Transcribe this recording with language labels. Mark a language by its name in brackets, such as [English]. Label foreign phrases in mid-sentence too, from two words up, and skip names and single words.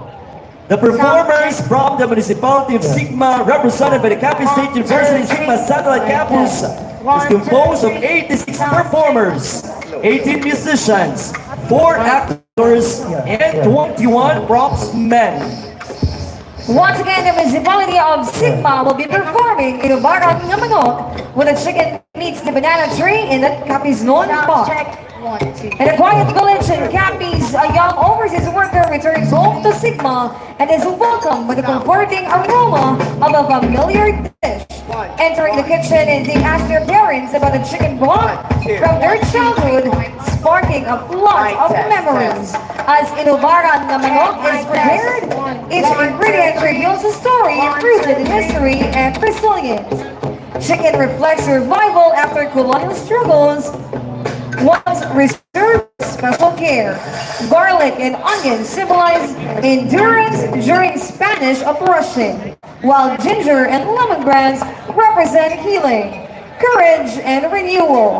[English] The performers from the Municipality of Sigma, represented by the Capiz State University Sigma Satellite Campus, is composed of 86 performers, 18 musicians, 4 actors, and 21 props men. Once again, the municipality of Sigma will be performing Inubaran nga manok with a chicken meets the banana tree in the Capiznon Park. In a quiet village in Capiz, a young overseas worker returns home to Sigma and is welcomed by the comforting aroma of a familiar dish. Entering the kitchen, and they ask their parents about the chicken broth from their childhood, sparking a flood of memories. As Inubaran nga manok is prepared, each ingredient reveals a story rooted in history and resilience. Chicken reflects survival after colonial struggles, once reserved special care. Garlic and onions symbolize endurance during Spanish oppression, while ginger and lemongrass represent healing, courage, and renewal.